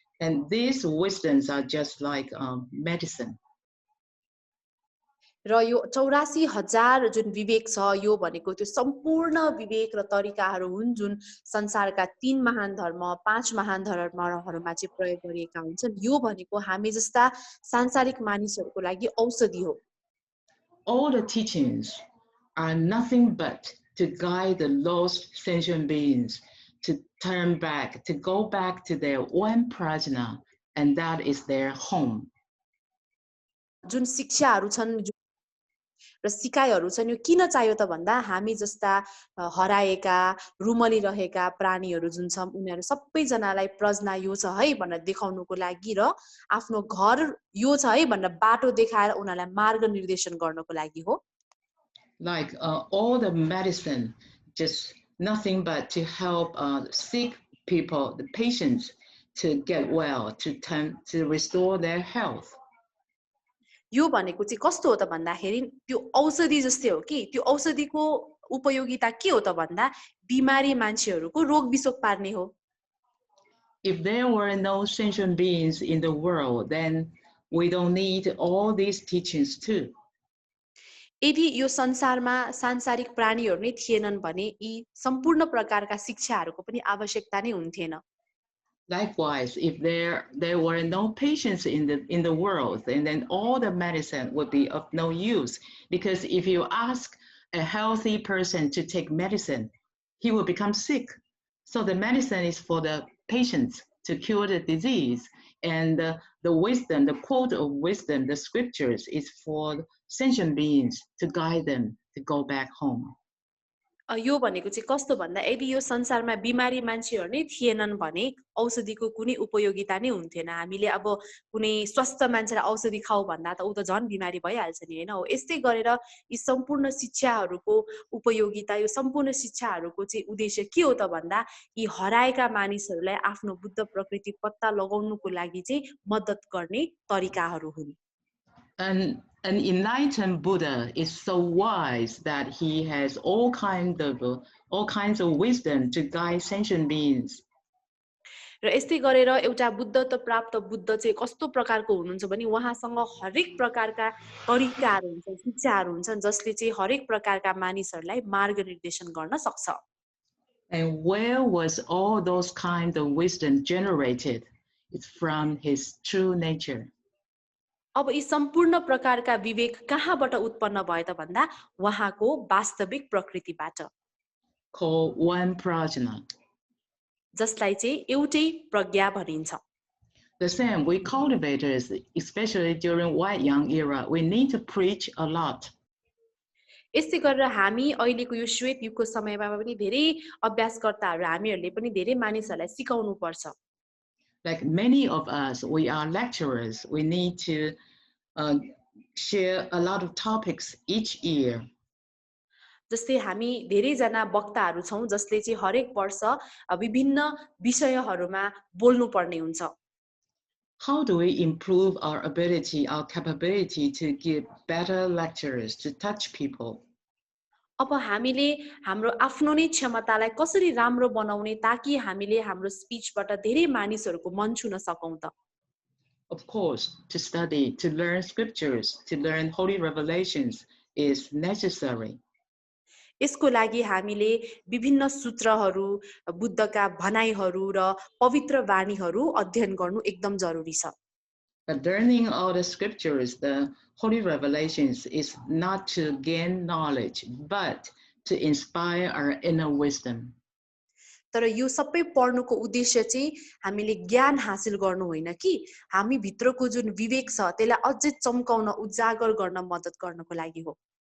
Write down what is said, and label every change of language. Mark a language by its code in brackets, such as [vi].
[en] And these wisdoms are just like medicine. [ne] र यो 84,000 जुन विवेक छ यो भनेको त्यो सम्पूर्ण विवेक र तरिकाहरू हुन् जुन संसारका 3 महान धर्म 5 महान धर्महरूमा चाहिँ प्रयोग गरिएका हुन्छन् यो भनेको हामी जस्ता सांसारिक मानिसहरूको लागि औषधि हो [en] All the teachings are nothing but to guide the lost sentient beings to turn back, to go back to their one prajna, and that is their home. [ne] जुन शिक्षाहरू छन् र सिकाइहरू छन् यो किन चाहियो त भन्दा हामी जस्ता हराएका रुमली रहेका प्राणीहरू जुन छन् उनीहरू सबैजनालाई प्रज्ञा यो छ है भनेर देखाउनको लागि र आफ्नो घर यो छ है भनेर बाटो देखाएर उनीहरूलाई मार्ग निर्देशन गर्नको लागि हो [en] Like all the medicine, just nothing but to help sick people, the patients, to get well, to restore their health. [ne] यो भनेको चाहिँ कस्तो हो त भन्दाखेरि त्यो औषधि जस्तै हो कि त्यो औषधिको उपयोगिता के हो त भन्दा बिमारी मान्छेहरूको रोग बिसोक पार्ने हो [en] If there were no sentient beings in the world, then we don't need all these teachings too. [ne] यदि यो संसारमा सांसारिक प्राणीहरू नै थिएनन् भने यी सम्पूर्ण प्रकारका शिक्षाहरूको पनि आवश्यकता नै हुन्थेन [en] Likewise, if there were no patients in the world, then all the medicine would be of no use. Because if you ask a healthy person to take medicine, he will become sick. So the medicine is for the patients to cure the disease, and the wisdom, the quote of wisdom, the scriptures, is for sentient beings to guide them to go back home. [ne] यो भनेको चाहिँ कस्तो भन्दा यदि यो संसारमा बिमारी मान्छेहरू नै थिएनन् भने औषधिको कुनै उपयोगिता नै हुन्थेन हामीले अब कुनै स्वस्थ मान्छेलाई औषधि खाऊ भन्दा त उ त झन् बिमारी भइहाल्छ नि हैन हो यस्तै गरेर यी सम्पूर्ण शिक्षाहरूको उपयोगिता यो सम्पूर्ण शिक्षाहरूको चाहिँ उद्देश्य के हो त भन्दा यी हराएका मानिसहरूलाई आफ्नो बुद्ध प्रकृति पत्ता लगाउनको लागि चाहिँ मद्दत गर्ने तरिकाहरू हुन् [en] An enlightened Buddha is so wise that he has all kinds of wisdom to guide sentient beings. [ne] र यस्तै गरेर एउटा बुद्धत्व प्राप्त बुद्ध चाहिँ कस्तो प्रकारको हुनुहुन्छ भने उहाँसँग हरेक प्रकारका तरिकाहरू हुन्छन् शिक्षाहरू हुन्छन् जसले चाहिँ हरेक प्रकारका मानिसहरूलाई मार्ग निर्देशन गर्न सक्छ [en] And where was all those kinds of wisdom generated? It's from his true nature. [ne] अब यी सम्पूर्ण प्रकारका विवेक कहाँबाट उत्पन्न भयो त भन्दा उहाँको वास्तविक प्रकृतिबाट [en] Called one prajna. [ne] जसलाई चाहिँ एउटै प्रज्ञा भनिन्छ [en] The same, we cultivators, especially during White Young era, we need to preach a lot. [ne] यसै गरेर हामी अहिलेको यो श्वेत युगको समयमा पनि धेरै अभ्यासकर्ताहरू हामीहरूले पनि धेरै मानिसहरूलाई सिकाउनु पर्छ. [en] Like many of us, we are lecturers. We need to share a lot of topics each year. [ne] जस्तै हामी धेरैजना वक्ताहरू छौं जसले चाहिँ हरेक वर्ष विभिन्न विषयहरूमा बोल्नु पर्ने हुन्छ. [en] How do we improve our ability, our capability to give better lectures, to touch people? [ne] अब हामीले हाम्रो आफ्नो नै क्षमतालाई कसरी राम्रो बनाउने ताकि हामीले हाम्रो स्पीचबाट धेरै मानिसहरूको मन छुन सकौं त. [en] Of course, to study, to learn scriptures, to learn holy revelations is necessary. [ne] यसको लागि हामीले विभिन्न सूत्रहरू, बुद्धका भनाइहरू र पवित्र वाणीहरू अध्ययन गर्नु एकदम जरुरी छ. [en] But learning all the scriptures, the holy revelations, is not to gain knowledge, but to inspire our inner wisdom. [ne] तर यो सबै पढ्नुको उद्देश्य चाहिँ हामीले ज्ञान हासिल गर्नु होइन कि हामी भित्रको जुन विवेक छ त्यसलाई अझै चम्काउन उजागर गर्न मद्दत गर्नको लागि हो.